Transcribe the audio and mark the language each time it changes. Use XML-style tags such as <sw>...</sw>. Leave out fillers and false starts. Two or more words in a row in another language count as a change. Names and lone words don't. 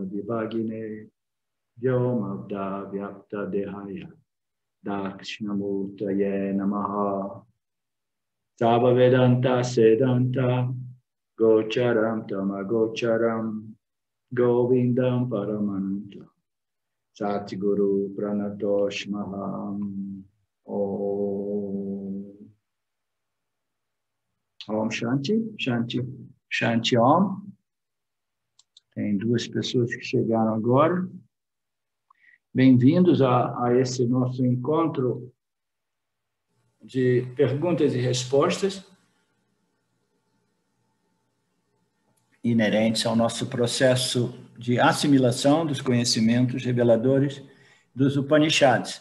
<sa>Vibhagine Vyomabda Vyapta Dehaya Dakshinamurtaye Namaha Tava Vedanta Sedanta Gocharam Tamagocharam Govindam Paramananta Satguru Pranatoshmaham Om Shanti, Shanti, Shanti Om.</sa> <pt>Tem duas pessoas que chegaram agora. Bem-vindos a esse nosso encontro de perguntas e respostas inerentes ao nosso processo de assimilação dos conhecimentos reveladores dos Upanishads.</pt>